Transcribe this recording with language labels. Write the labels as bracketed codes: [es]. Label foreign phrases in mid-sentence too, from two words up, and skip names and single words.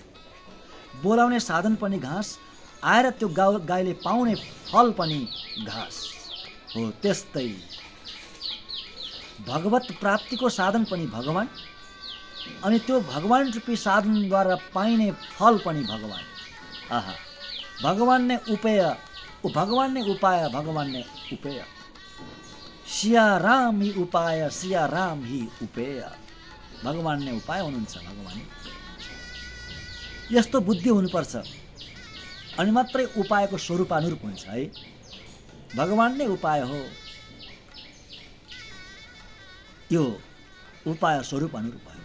[ne] बोलाउने साधन पनि घाँस, आएर त्यो गाईले पाउने फल पनि घाँस हो। त्यस्तै भगवत प्राप्तिको साधन पनि भगवान, अनि त्यो भगवान रूपी साधनद्वारा पाइने फल पनि भगवान। आहा, भगवान नै उपेय, भगवान नै उपाय, भगवान नै उपेय। [hi] सिया राम ही उपाय, सिया राम ही उपेय। [ne] भगवान नै उपाय हुनुहुन्छ, भगवान। यस्तो बुद्धि हुनुपर्छ अनि मात्रै उपायको स्वरूपानुरूप हुन्छ है। भगवान नै उपाय हो, यो उपाय स्वरूप अनुरूप भयो।